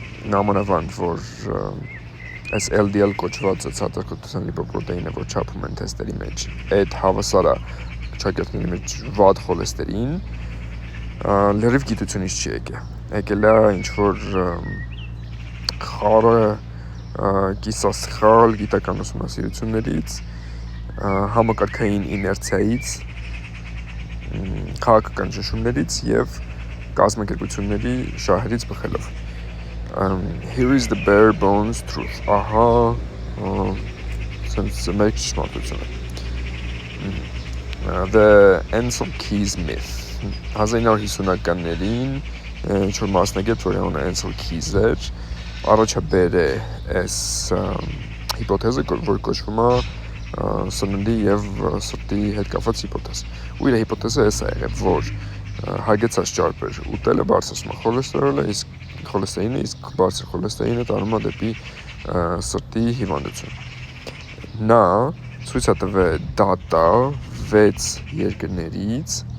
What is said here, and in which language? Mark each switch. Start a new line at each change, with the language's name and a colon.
Armenian: նամանավանդ, որ այս LDL կոչված ցածր խտության լիպոպրոտեինը, որ չափում են թեստերի մեջ, այդ հավասար է ճակերտների մեջ վատ խոլեստերին, լրիվ գիտությունից չի եկել է ինչ որ խառը կիսասխալ գիտական ուսումնասիրություններից, համակարգային իներցիայից, քաղաքական ճնշումներից եւ կազմակերպությունների շահերից բխելով։
English: Here is the bare bones truth.
Armenian: Ահա մեկ ճշմարտությունը։
English: The Ancel Keys myth.
Armenian: 1950-ականներին ինչ որ մասնագետ, որ անունը Ancel Keys էր, առաջաբեր է այս հիպոթեզը, որ կոչվում է սննդի եւ սրտի հետ կապված հիպոթեզ։ Ու իր հիպոթեզը էս է եղել, որ հագեցած ճարպեր ուտելը բարձրացնում է խոլեստերոլը, իսկ խոլեստերինը, իսկ բարձր խոլեստերինը տանում է դեպի սրտի հիվանդություն։ Նա ցույց է տվել դատա 6 երկրներից,